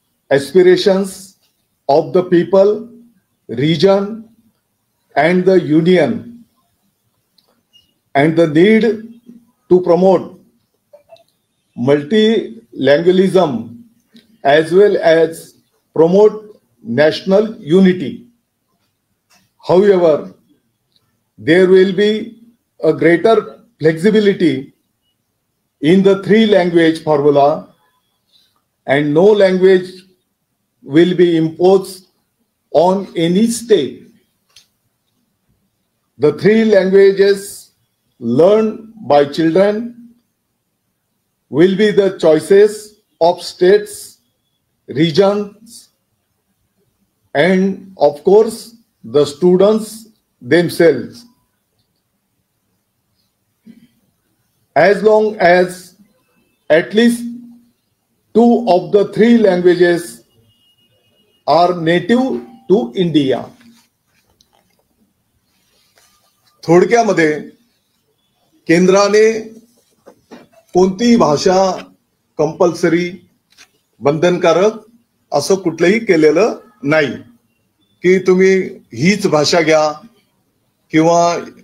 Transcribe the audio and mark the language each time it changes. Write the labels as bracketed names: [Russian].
[English] aspirations of the people, region and the union, and the need to promote multilingualism as well as promote national unity. However, there will be a greater flexibility in the 3 language formula and no language will be imposed on any state. The 3 languages learned by children will be the choices of states, regions, and of course the students themselves. As long as at least 2 of the 3 languages are native to India. [Marathi] थोडक्यामध्ये केंद्राने कोणतीही भाषा compulsory बंधनकारक असं कुठलंही केलेलं नाही की तुम्ही हीच भाषा घ्या किंवा